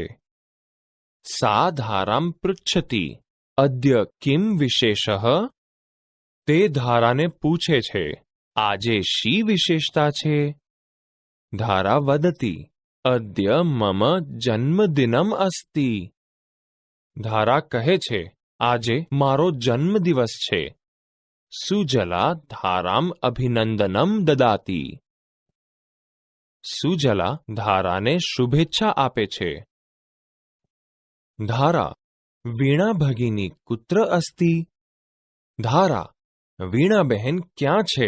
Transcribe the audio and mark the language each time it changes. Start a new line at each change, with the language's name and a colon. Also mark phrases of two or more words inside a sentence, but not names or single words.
Sanskrit: सा धारां पृच्छति, अद्य किं विशेषः?
Gujarati: તે ધારાને પૂછે છે, આજે શી વિશેષતા છે?
Sanskrit: धारा वदति, अद्य मम जन्मदिनम् अस्ति।
Gujarati: ધારા કહે છે, આજે મારો જન્મદિવસ છે।
Sanskrit: सुजला धारां अभिनंदनं ददाति।
Gujarati: સુજલા ધારાને શુભેચ્છા આપે છે।
Sanskrit: धारा, वीणा भगिनी कुत्र अस्ति?
Gujarati: ધારા, વીણા બહેન ક્યાં છે?